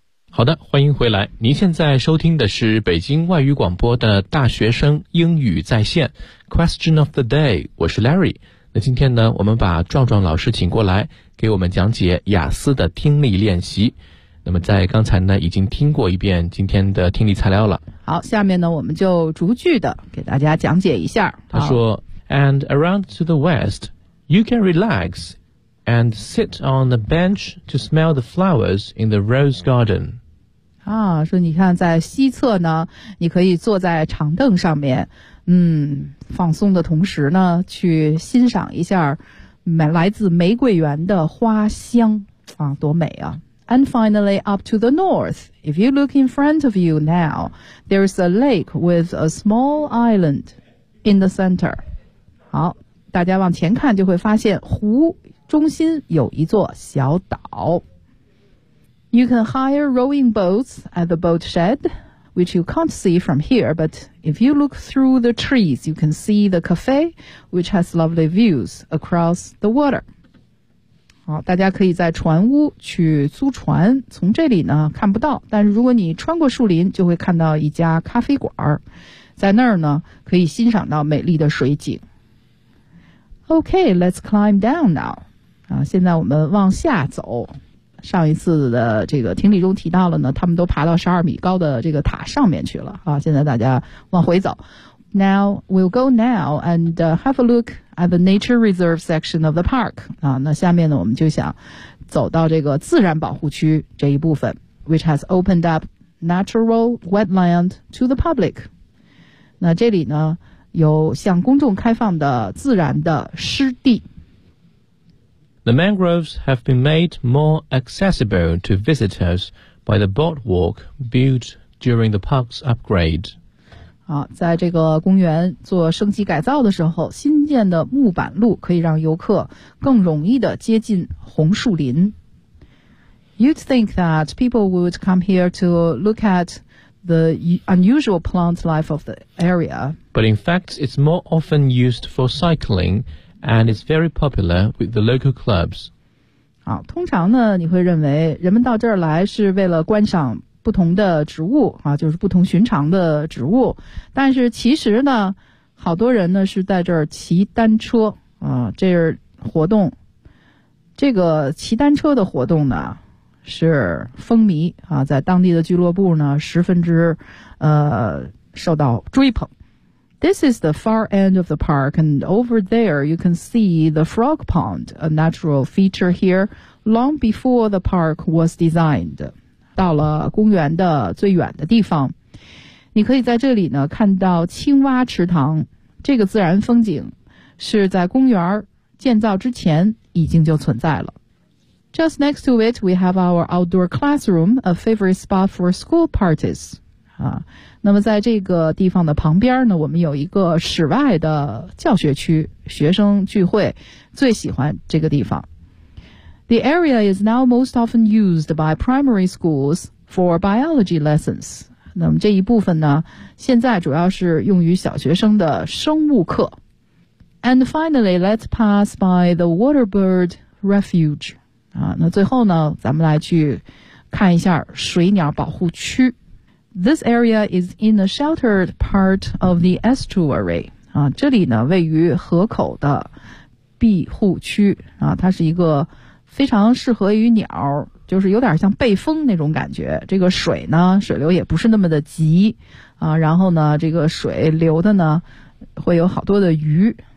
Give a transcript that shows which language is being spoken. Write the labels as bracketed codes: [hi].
[zh] 好的，欢迎回来。您现在收听的是北京外语广播的大学生英语在线 Question of the Day， 我是 Larry。那今天呢我们把壮壮老师请过来给我们讲解雅思的听力练习。那么在刚才呢已经听过一遍今天的听力材料了，好，下面呢我们就逐句的给大家讲解一下。他说 [en] And around to the west you can relaxAnd sit on the bench to smell the flowers in the rose garden. [zh] 啊，说你看在西侧呢，你可以坐在长凳上面，放松的同时呢，去欣赏一下来自玫瑰园的花香，啊，多美啊。 [en] And finally, up to the north, if you look in front of you now, there's a lake with a small island in the center. [zh] 好，大家往前看就会发现湖中心有一座小岛。 [en] You can hire rowing boats at the boat shed, which you can't see from here, but if you look through the trees, you can see the cafe, which has lovely views across the water. [zh] 好，大家可以在船屋去租船，从这里呢看不到，但是如果你穿过树林，就会看到一家咖啡馆，在那儿呢可以欣赏到美丽的水景。 [en] Okay, let's climb down now. [zh] 现在我们往下走。上一次的这个听力中提到了呢，他们都爬到12米高的这个塔上面去了啊。现在大家往回走。 [en] Now, we'll go now and have a look at the nature reserve section of the park. [zh] 啊，那下面呢，我们就想走到这个自然保护区这一部分 , [en] which has opened up natural wetland to the public. [zh] 那这里呢，有向公众开放的自然的湿地。 [en] The mangroves have been made more accessible to visitors by the boardwalk built during the park's upgrade. [zh] 好，在这个公园做升级改造的时候，新建的木板路可以让游客更容易地接近红树林。 [en] You'd think that people would come here to look at the unusual plant life of the area. But in fact, it's more often used for cycling,And it's very popular with the local clubs. [zh] 好，通常呢，你会认为人们到这儿来是为了观赏不同的植物啊，就是不同寻常的植物。但是其实呢，好多人呢是在这儿骑单车啊，这是活动。这个骑单车的活动呢是风靡啊，在当地的俱乐部呢十分之受到追捧。 [en] This is the far end of the park, and over there you can see the frog pond, a natural feature here, long before the park was designed. [zh] 到了公园的最远的地方，你可以在这里呢看到青蛙池塘。这个自然风景是在公园建造之前已经就存在了。 [en] Just next to it, we have our outdoor classroom, a favorite spot for school parties. [zh] 那么在这个地方的旁边呢，我们有一个室外的教学区，学生聚会最喜欢这个地方。 [en] The area is now most often used by primary schools for biology lessons. [zh] 那么这一部分呢，现在主要是用于小学生的生物课。 [en] And finally, let's pass by the Waterbird Refuge. [zh] 那最后呢，咱们来去看一下水鸟保护区。 [en] This area is in the sheltered part of the estuary. [zh] 这里呢位于河口的庇护区。它是一个非常适合于鸟，就是有点像背风那种感觉。这个水呢水流也不是那么的急。然后呢这个水流的呢会有好多的鱼。